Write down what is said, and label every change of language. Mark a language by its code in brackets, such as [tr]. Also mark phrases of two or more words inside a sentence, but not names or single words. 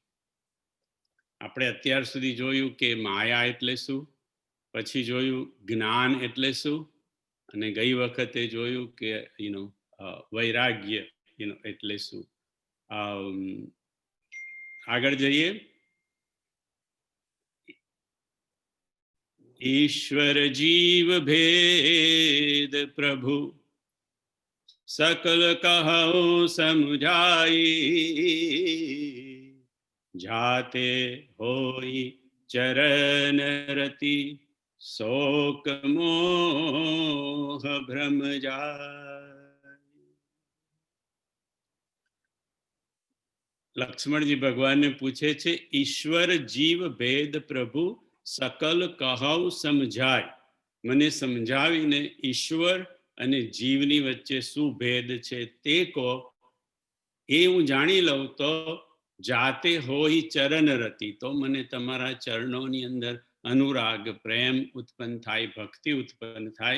[gu] આપણે અત્યાર સુધી જોયું કે માયા એટલે શું, પછી જોયું જ્ઞાન એટલે શું, અને ગઈ વખતે જોયું કે વૈરાગ્ય એટલે શું. આગળ જઈએ. [hi] ईश्वर जीव भेद प्रभु सकल कहो समझाई जाते होई चरण रति शोक मोह भ्रम जाय. [gu] લક્ષ્મણજી ભગવાનને પૂછે છે, [hi] ईश्वर जीव भेद प्रभु सकल कहव समजाय. [gu] મને સમજાવીને ઈશ્વર અને જીવની વચ્ચે શું ભેદ છે તે કહો, એ હું જાણી લઉં તો [hi] जाते होय चरण रति, [gu] તો મને તમારા ચરણોની અંદર અનુરાગ પ્રેમ ઉત્પન્ન થાય, ભક્તિ ઉત્પન્ન થાય.